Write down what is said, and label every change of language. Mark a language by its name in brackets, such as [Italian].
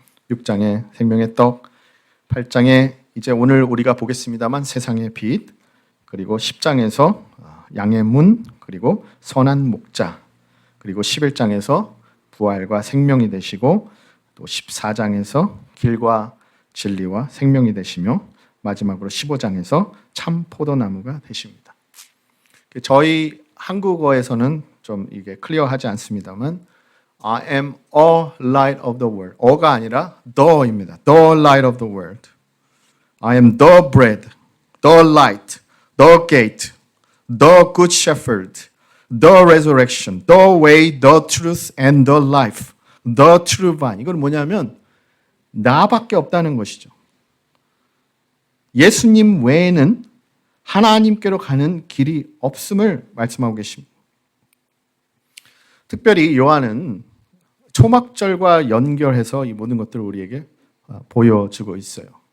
[Korean] 6장에 생명의 떡, 8장에 이제 오늘 우리가 보겠습니다만 세상의 빛, 그리고 10장에서 양의 문, 그리고 선한 목자, 그리고 11장에서 부활과 생명이 되시고 또 14장에서 길과 진리와 생명이 되시며 마지막으로 15장에서 참 포도나무가 되십니다. 저희 한국어에서는 좀 이게 클리어하지 않습니다만 [English] I am a light of the world. [Korean] 어가 아니라 the입니다. [English] The light of the world. I am the bread, the light, the gate, the good shepherd, the resurrection, the way, the truth and the life. The true vine. [Korean] 이건 뭐냐면 나밖에 없다는 것이죠. 예수님 외에는 하나님께로 가는 길이 없음을 말씀하고 계십니다. 특별히 요한은 초막절과 연결해서 이 모든 것들을 우리에게 보여주고 있어요.